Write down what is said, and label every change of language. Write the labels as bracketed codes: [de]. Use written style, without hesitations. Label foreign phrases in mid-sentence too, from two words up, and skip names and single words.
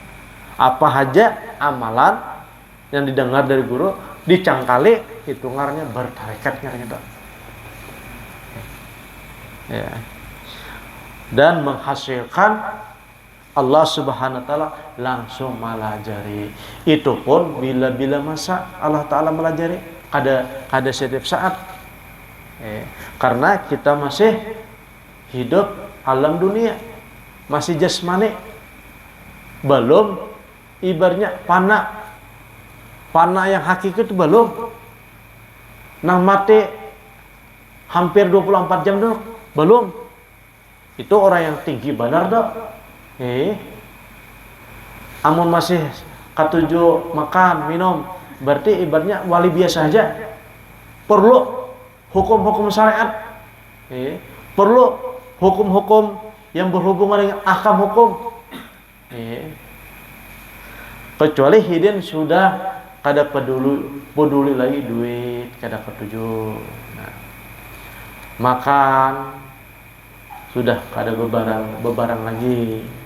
[bjn] Apa aja amalan yang didengar dari guru dicangkali, itu ngarannya bertarikat ngarannya tuh. Ya. Dan menghasilkan [ar] الله سبحانه وتعالى [bjn] langsung melajari. Itu pun bila-bila masa [ar] الله تعالى [bjn] melajari, kada setiap saat. Karena kita masih hidup alam dunia, masih jasmani, belum ibaratnya pana yang hakiki itu belum. Nah mati hampir 24 jam dulu belum. Itu orang yang tinggi benar dah. Amun masih katuju makan minum, berarti ibaratnya wali biasa aja. Perlu hukum-hukum syariat, perlu hukum-hukum yang berhubungan dengan ahkam hukum. Kecuali hidin sudah kada peduli lagi duit, kada ketuju. Nah, makan sudah kada bebarang lagi.